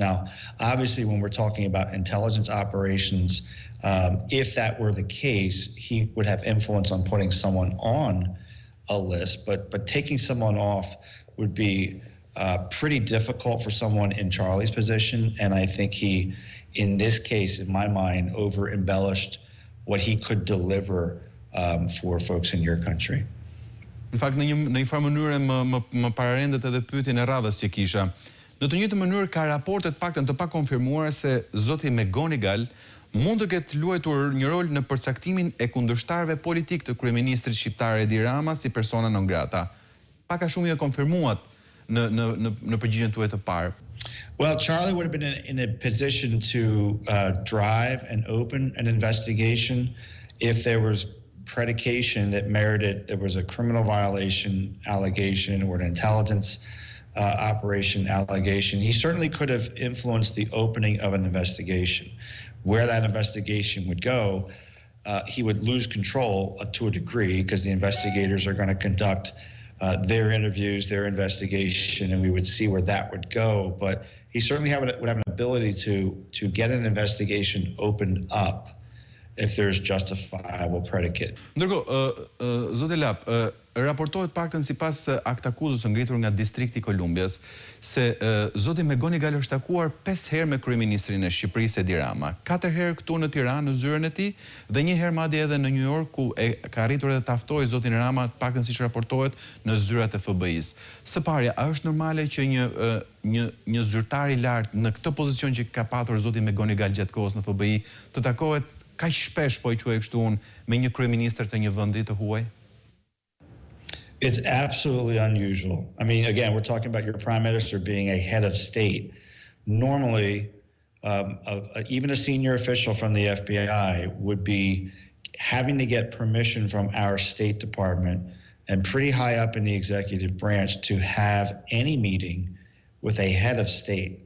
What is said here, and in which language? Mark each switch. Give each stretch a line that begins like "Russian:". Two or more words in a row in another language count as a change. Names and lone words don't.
English: Now, obviously, when we're talking about intelligence operations, if that were the case, he would have influence on putting someone on a list, but taking someone off would be pretty difficult for someone in Charlie's position, and I think he, in this case, in my mind, over-embellished what he could deliver for folks in your country.
Albanian: Në fakt, në një farë mënyrë më pararendet edhe pyetjen e radhës që kisha. Në të njëjtën mënyrë ka raporte të paktën të pakonfirmuara se zoti McGonigal mund të ketë luajtur një rol në përcaktimin e kundërshtarëve politik të kryeministrit shqiptar Edi Rama si
Latin: persona non grata.
Albanian: Pak a shumë e konfirmuat në përgjigjen tuaj të parë.
English: Well, Charlie would have been in a position to drive and open an investigation if there was predication that merited there was a criminal violation allegation or an intelligence operation allegation. He certainly could have influenced the opening of an investigation. Where that investigation would go, he would lose control to a degree because the investigators are going to conduct their interviews, their investigation, and we would see where that would go. But he certainly would have an ability to get an investigation opened up if there's justifiable predicate.
Albanian: Ndërkohë, zoti Lapp, raportohet paktën sipas aktakuzës së ngritur nga distrikti i Kolumbias se zoti McGonigal është takuar 5 herë me kryeministrin e Shqipërisë Edi Rama, 4 herë këtu në Tiranë në zyrën e tij dhe 1 herë madje edhe në New York ku ka arritur edhe të ftojë zotin Rama, paktën siç raportohet, në zyrat e FBI-s. Së pari, a është normale që një zyrtar i lartë në këtë pozicion që ka patur zoti McGonigal gjatë kohës në FBI të takohet kaq shpesh, po e quaj kështu unë, me një kryeministër të një vendi të huaj?
English: It's absolutely unusual. I mean, again, we're talking about your prime minister being a head of state. Normally, even a senior official from the FBI would be having to get permission from our State Department and pretty high up in the executive branch to have any meeting with a head of state.